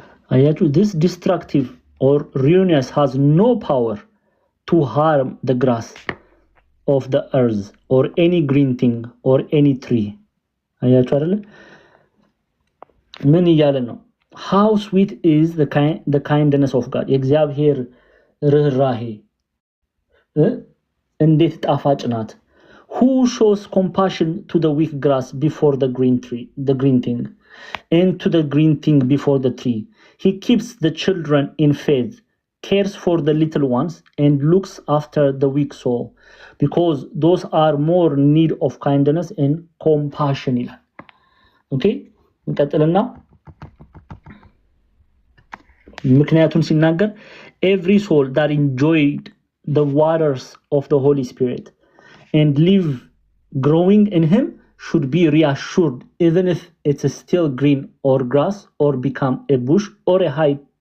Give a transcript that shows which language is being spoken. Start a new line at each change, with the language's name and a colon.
Amharic: አያችሁ
English: this destructive or ruinous has no power to harm the grass of the earth or any green thing or any tree.
Amharic: አያችሁ አይደለ? ምን እያለ ነው?
English: how sweet is the kindness of God.
Amharic: የእግዚአብሔር ርህራሄ እንዴት ጣፋጭ ናት።
English: who shows compassion to the weak grass before the green thing and to the green thing before the tree. He keeps the children in faith, cares for the little ones, and looks after the weak soul, because those are more in need of kindness and compassion. Okay?
Amharic: እንቀጥልና ምክንያቱም ሲናገር
English: every soul that enjoyed the waters of the Holy Spirit and live growing in him should be reassured, even if it's still green or grass or become a bush or a high